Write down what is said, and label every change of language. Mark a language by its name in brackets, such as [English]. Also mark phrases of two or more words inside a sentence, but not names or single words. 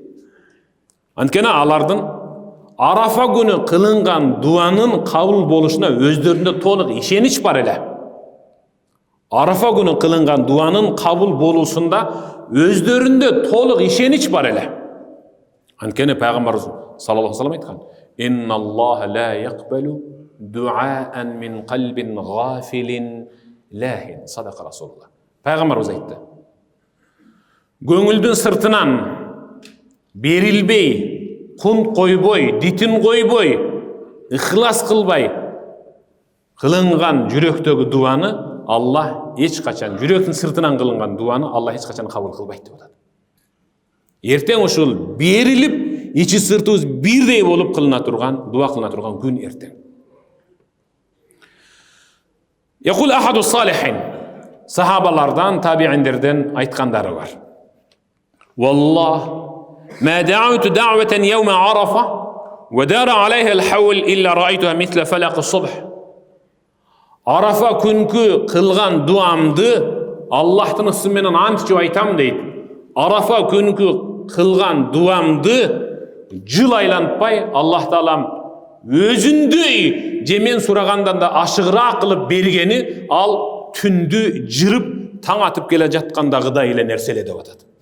[Kyrgyz] Анткени алардын Арафа күнү кылынган дуанын кабыл болушуна өздөрүндө толук ишенич бар эле. Арафа күнү кылынган дуанын кабыл болушунда өздөрүндө толук ишенич бар эле. Анткени пайгамбар [Arabic] صلى الله عليه وسلم айткан: "إن الله لا يقبل دعاء من قلب غافل لاه." صدق رسول الله. [Kyrgyz] Пайгамбарыбыз айтты. Көңүлдүн сыртынан берилбей, кун койбой, дитин койбой, ыхлас кылбай кылынган жүрөктөгү дуаны Аллах эч качан, жүрөктүн сыртынан кылынган дуаны Аллах эч качан кабыл кылбайт деп атат. Эртең ушул берилип, ичи сыртыбыз бирдей болуп кылына турган, дуа кылына турган күн эртең. [Arabic] يقول أحد الصالحين, [Kyrgyz] сахабалардан, табииндерден айткандары бар. [Arabic] Валлах ما دعوت دعوة يوم عرفة ودار عليها الحول إلا رأيتها مثل فلق الصبح. [Kyrgyz] Арафа күнкү кылган дуамды Аллахтын ысым менен антчып айтам дейт. Арафа күнкү кылган дуамды жыл айланпай Аллах Таалам өзүндөй же мен сурагандан да ашыгыраак кылып бергени ал түндү жырып таң атып келе жаткандагыдай эле нерселе деп атат.